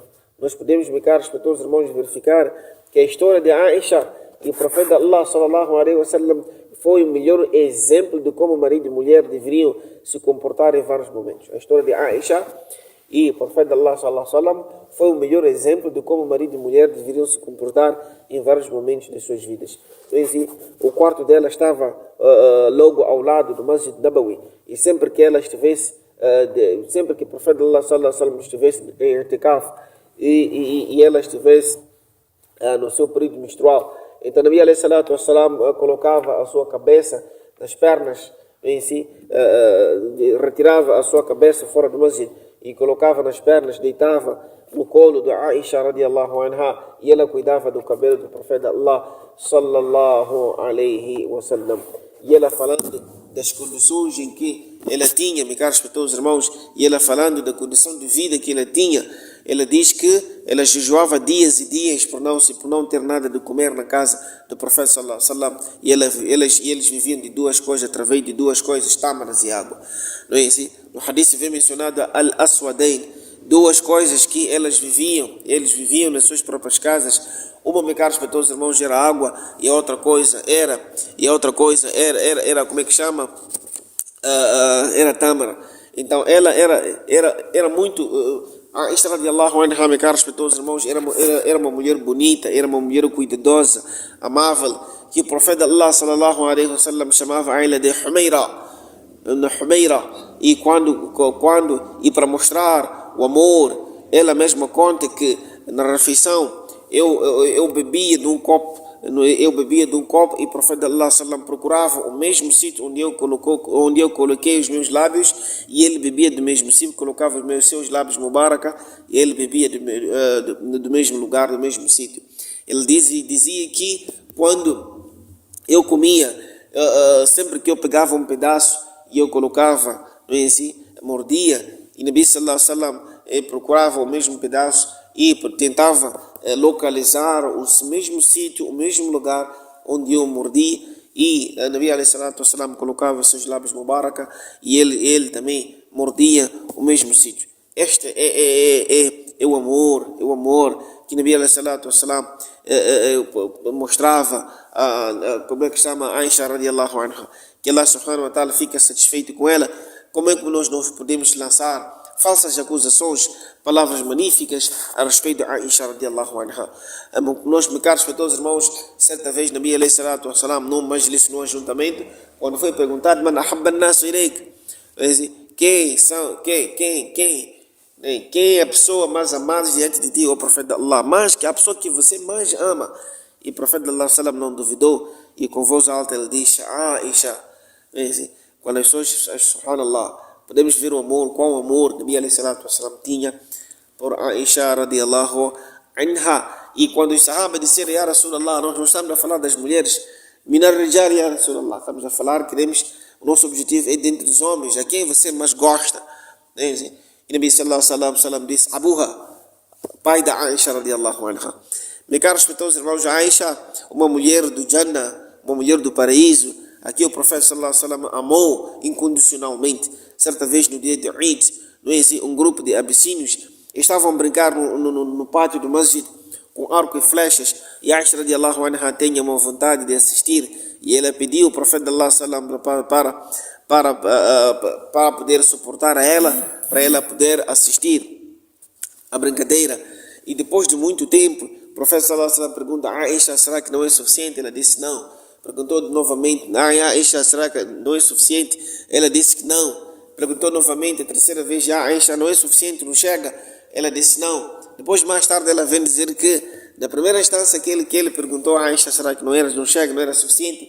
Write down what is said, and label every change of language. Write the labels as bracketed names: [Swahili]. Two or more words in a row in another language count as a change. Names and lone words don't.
[Portuguese] Nós podemos, meus caros respeitos irmãos, verificar que a história de Aisha e o profeta Allah [Arabic] صلى الله عليه وسلم [Portuguese] foi o melhor exemplo de como marido e mulher deveriam se comportar em vários momentos. A história de Aisha e o profeta Allah [Arabic] صلى الله عليه وسلم [Portuguese] foi o melhor exemplo de como marido e mulher deveriam se comportar em vários momentos de suas vidas. Então, assim, o quarto dela estava logo ao lado do [Arabic] مسجد نبوي, [Portuguese] e sempre que ela estivesse, sempre que o profeta Allah [Arabic] صلى الله عليه وسلم [Portuguese] estivesse em i'tikaf e ela estivesse no seu período menstrual, então [Arabic] نبي عليه الصلاة والسلام [Portuguese] colocava a sua cabeça nas pernas em si, retirava a sua cabeça fora do masjid e colocava nas pernas, deitava no colo de Aisha [Arabic] رضي الله عنها, [Portuguese] e ela cuidava do cabelo do profeta Allah [Arabic] صلى الله عليه وسلم. [Portuguese] E ela falando das condições em que ela tinha, meus caros respeitos irmãos, e ela falando da condição de vida que ela tinha, ela diz que ela jejuava dias e dias por não ter nada de comer na casa do profeta [Arabic] صلى الله عليه وسلم, [Portuguese] e eles viviam de duas coisas, através de duas coisas, tâmaras e água. Não é assim? No hadith vem mencionado al-aswadain, duas coisas que eles viviam nas suas próprias casas. Uma, meus caros respeitos irmãos, era água, e a outra coisa era como é que chama? Era tâmara. Então ela era muito Aisha [Arabic] رضي الله عنها, [Portuguese] meus caros respeitos irmãos, era uma mulher bonita, era uma mulher cuidadosa, amável, que o profeta Allah [Arabic] صلى الله عليه وسلم [Portuguese] chamava ela de Humaira, e e para mostrar o amor, ela mesma conta que na refeição eu bebia de um copo e o profeta [Arabic] الله سلم [Portuguese] procurava o mesmo sítio onde eu coloquei os meus lábios, e ele bebia do mesmo sítio, colocava os seus lábios mubaraka, e ele bebia do mesmo lugar, do mesmo sítio. Ele dizia que quando eu comia, sempre que eu pegava um pedaço e eu colocava, não é assim, mordia, e [Arabic] نبي صلى الله عليه وسلم [Portuguese] procurava o mesmo pedaço e tentava localizar o mesmo sítio, o mesmo lugar onde eu mordi, e [Arabic] نبي عليه الصلاة والسلام [Portuguese] colocava seus lábios mubaraka, e ele também mordia o mesmo sítio. Este é o amor que [Arabic] نبي عليه الصلاة والسلام [Portuguese] mostrava como é que chama Aisha [Arabic] رضي الله عنها, [Portuguese] que [Arabic] الله سبحانه وتعالى [Portuguese] fica satisfeito com ela. Como é que nós podemos lançar falsas acusações, palavras magníficas a respeito de Aisha [Arabic] رضي الله عنها? [Portuguese] Nós, meus caros respeitos irmãos, certa vez [Arabic] نبي عليه الصلاة والسلام, [Portuguese] num majlis, num ajuntamento, quando foi perguntado, [Arabic] من أحب الناس إليك, [Portuguese] quem é a pessoa mais amada diante de ti, o profeta Allah? Mas que a pessoa que você mais ama. E o profeta [Arabic] الله سلم [Portuguese] não duvidou, e com voz alta ele disse, Aisha. Quando as pessoas, subhanallah, podemos ver o amor, qual amor [Arabic] نبي عليه الصلاة والسلام [Portuguese] tinha por Aisha [Arabic] رضي الله عنها. [Portuguese] E quando os sahabas disseram, [Arabic] يا رسول الله, [Portuguese] nós não estamos a falar das mulheres, [Arabic] من الرجال يا رسول الله, [Portuguese] estamos a falar, o nosso objetivo é dentro dos homens, a quem você mais gosta. E [Arabic] نبي صلى الله عليه وسلم [Portuguese] disse, Abuha, pai da Aisha [Arabic] رضي الله عنها. [Portuguese] Meus caros respeitosos irmãos, Aisha, uma mulher do Jannah, uma mulher do paraíso, aqui o profeta [Arabic] صلى الله عليه وسلم [Portuguese] amou incondicionalmente. Certa vez no dia de Eid, não é assim, um grupo de abissínios estavam a brincar no pátio do masjid com arco e flechas, e Aisha [Arabic] رضي الله عنها [Portuguese] tinha uma vontade de assistir, e ela pediu ao profeta [Arabic] الله سلم [Portuguese] para poder suportar a ela, para ela poder assistir a brincadeira. E depois de muito tempo, o profeta [Arabic] صلى الله عليه وسلم [Portuguese] pergunta a Aisha, será que não é suficiente? Ela disse não. Perguntou novamente, Aisha, será que não é suficiente? Ela disse que não. Perguntou novamente, a terceira vez, Aisha, não é suficiente, não chega? Ela disse não. Depois, mais tarde, ela vem dizer que, na primeira instância que ele perguntou a Aisha, será que não chega, não era suficiente?